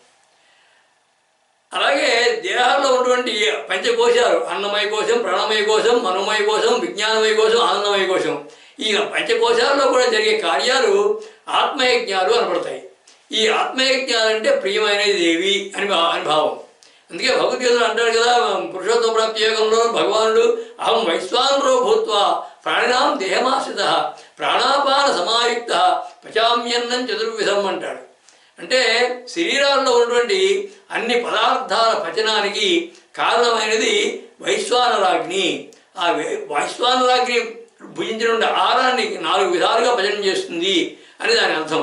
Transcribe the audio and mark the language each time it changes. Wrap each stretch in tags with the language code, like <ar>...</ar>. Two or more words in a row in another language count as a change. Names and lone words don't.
<te>అలాగే దేహాల్లో ఉన్నటువంటి పంచకోశాలు అన్నమయ కోశం, ప్రాణమయ కోశం, మనోమయ కోశం, విజ్ఞానమయ కోశం, ఆనందమయ కోశం, ఈ పంచకోశాల్లో కూడా జరిగే కార్యాలు ఆత్మయజ్ఞాలు అనబడతాయి. ఈ ఆత్మయజ్ఞాలంటే ప్రియమైనది దేవి అని భావం. అందుకే భగవద్గీతలు అంటాడు కదా, పురుషోత్తమ ప్రాప్తి యోగంలో భగవానుడు</te> <sa>अहं वैश्वानरो भूत्वा प्राणिनां देहमाश्रित प्राणापान समायुक्त पचाम्यन्नं चतुर्विधं</sa> <te>అంటాడు. అంటే శరీరాల్లో ఉన్నటువంటి అన్ని పదార్థాల పచనానికి కారణమైనది వైశ్వానరాగ్ని. ఆ వైశ్వానరాగ్ని భుజించినటువంటి ఆహారాన్ని 4 విధాలుగా పచనం చేస్తుంది అని దాని అర్థం.</te>